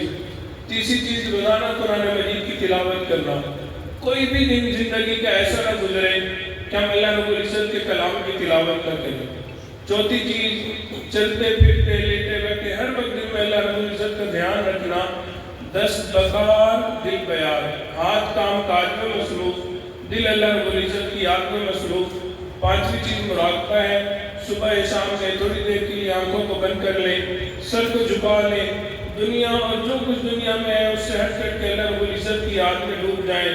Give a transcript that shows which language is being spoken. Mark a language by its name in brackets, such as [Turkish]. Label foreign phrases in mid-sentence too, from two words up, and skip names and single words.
[Urdu] تیسری چیز روزانہ قرآن مجید کی تلاوت کرنا. کوئی بھی دن زندگی کا ایسا نہ گزرے کہ ہم اللہ رب العزت کے کلام کی تلاوت نہ کریں. چوتھی چیز چلتے پھرتے لیٹے بیٹھے ہر وقت دل میں اللہ رب العزت کا دھیان رکھنا. [Persian] دست بکار دل بیار، [Urdu] ہاتھ کام کاج میں مصروف، دل اللہ رب العزت کی یاد میں مصروف. پانچویں چیز مراقبہ ہے. صبح شام میں تھوڑی دیر کے لیے آنکھوں کو بند کر لیں، سر کو جھکا لیں، دنیا اور جو کچھ دنیا میں ہے اس سے ہٹ کر کے اللہ رب العزت کی یاد میں ڈوب جائیں.